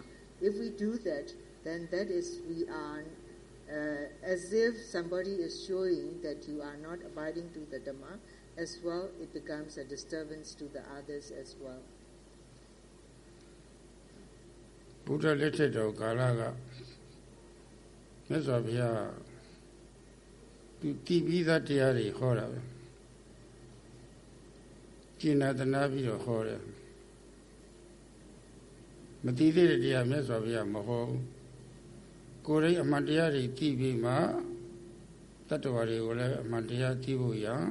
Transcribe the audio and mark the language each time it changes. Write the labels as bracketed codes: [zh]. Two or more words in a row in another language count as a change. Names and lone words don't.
[en] If we do that, then that is we are as if somebody is showing that you are not abiding to the Dhamma, as well it becomes a disturbance to the others as well. [my] Buddha လက်ထက်တော်ကာလကမြတ်စွာဘုရားသူတည်ပြီးသားတရားတွေဟောတာပဲကျင့်နာတနာပြီးတော့ဟောတယ်မတည်သေးတဲ့တရားမြတ်စွာဘုရားမဟောဘူးကိုယ်တိုင်အမှန်တရားတွေသိပြီးမှတတ္တဝါတွေကိုလည်းအမှန်တရားသိဖို့ရ